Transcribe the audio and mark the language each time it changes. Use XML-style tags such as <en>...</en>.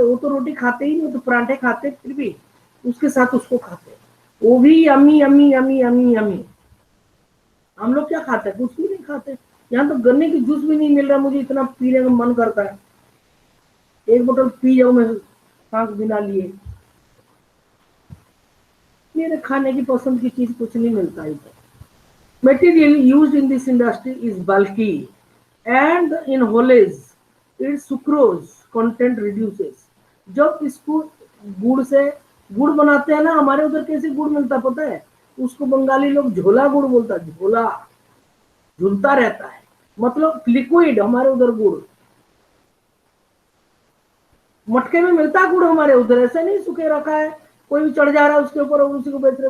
<hi>वो तो रोटी खाते ही नहीं, तो पराठे खाते, फिर भी उसके साथ उसको खाते हैं, वो भी yummy yummy yummy yummy yummy. हम लोग क्या खाते हैं? कुछ भी नहीं खाते। यहाँ तो गन्ने की जूस भी नहीं मिल रहा, मुझे इतना पीने का मन करता है, एक बोतल पी जाऊं मैं सांस बिना लिए। मेरे खाने की पसंद की चीज कुछ नहीं मिलता इधर।</hi> <en>Material used in this industry is bulky and in Holes its sucrose content reduces.</en> <hi>जब इसको गुड़ से गुड़ बनाते हैं ना, हमारे उधर कैसे गुड़ मिलता पता है? उसको बंगाली लोग झोला गुड़ बोलता है, झोला, झूलता रहता है, मतलब लिक्विड। हमारे उधर गुड़ मटके में मिलता है, गुड़ हमारे उधर ऐसे नहीं सूखे रखा है, कोई भी चढ़ जा रहा है उसके ऊपर और उसी को बेच रहे।</hi>